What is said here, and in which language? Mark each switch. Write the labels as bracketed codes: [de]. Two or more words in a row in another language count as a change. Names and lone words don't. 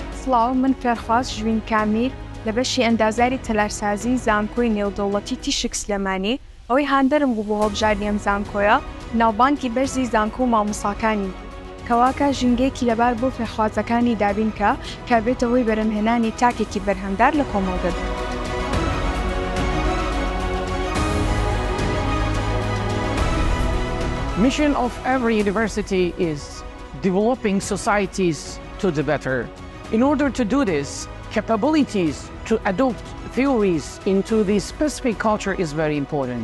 [ckb] سڵاو من فێرخواست ژوین کامیر لە بەشی ئەندازیاری تەلارسازی زانکۆی نێودەوڵەتی تیشک سلێمانی ئەوەی هاندەرم بوو بۆ هەڵبژاردنی ئەم زانکۆیە ناوبانکی بەرزی زانکۆ و مامۆستاکانی کەواکە ژینگەیەکی لەبار بۆ فێرخوازەکانی دابین کە بێتە هۆی بەرهەمهێنانی تاکێکی بەرهەمدار لە کۆمەڵگەت. [en] Mission of every university is developing societies to the better. In order to do this, capabilities to adopt theories into the specific culture is very important.